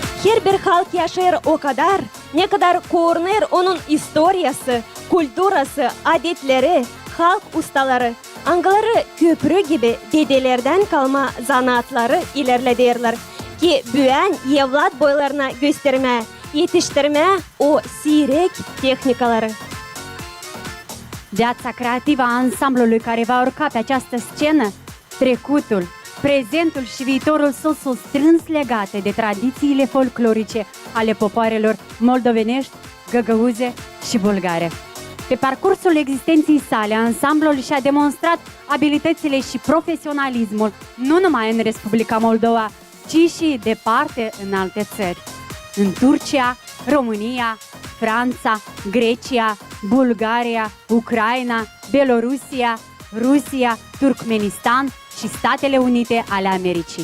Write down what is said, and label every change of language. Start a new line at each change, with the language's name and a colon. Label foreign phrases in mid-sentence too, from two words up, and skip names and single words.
Gagauz: bir halk yaşar o kadar, ne kadar korunur onun historiası, kültürası, adetleri, halk ustaları, angaları köprü gibi dedelerden kalma zanaatları ilerlederler ki büyüyen evlat boylarına gösterme, yetiştirme o sirek tehnikaları.
Romanian: Viața creativă a ansamblului care va urca pe această scenă, trecutul, prezentul și viitorul său sunt strâns legate de tradițiile folclorice ale popoarelor moldovenești, găgăuze și bulgare. Pe parcursul existenței sale, ansamblul și-a demonstrat abilitățile și profesionalismul nu numai în Republica Moldova, ci și departe în alte țări. În Turcia, România, Franța, Grecia, Bulgaria, Ucraina, Belorusia, Rusia, Turkmenistan și Statele Unite ale Americii.